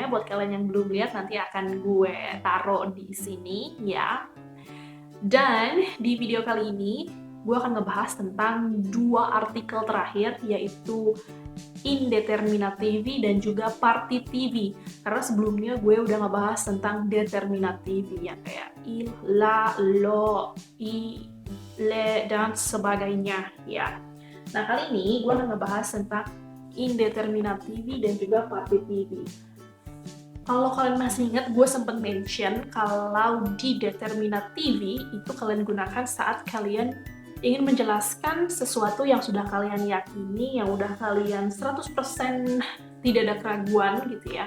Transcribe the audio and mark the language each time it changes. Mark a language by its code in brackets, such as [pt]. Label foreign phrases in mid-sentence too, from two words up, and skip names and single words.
[id] Buat kalian yang belum lihat, nanti akan gue taruh di sini ya. Dan di video kali ini, gue akan ngebahas tentang dua artikel terakhir, yaitu indeterminative dan juga partitive. Karena sebelumnya gue udah ngebahas tentang determinative yang kayak [it] il, la, lo, i, le, [id] dan sebagainya ya. Nah, kali ini gue akan ngebahas tentang indeterminative dan juga partitive. Kalau kalian masih ingat, gue sempat mention kalau di determinative itu kalian gunakan saat kalian ingin menjelaskan sesuatu yang sudah kalian yakini, yang udah kalian 100% tidak ada keraguan gitu ya.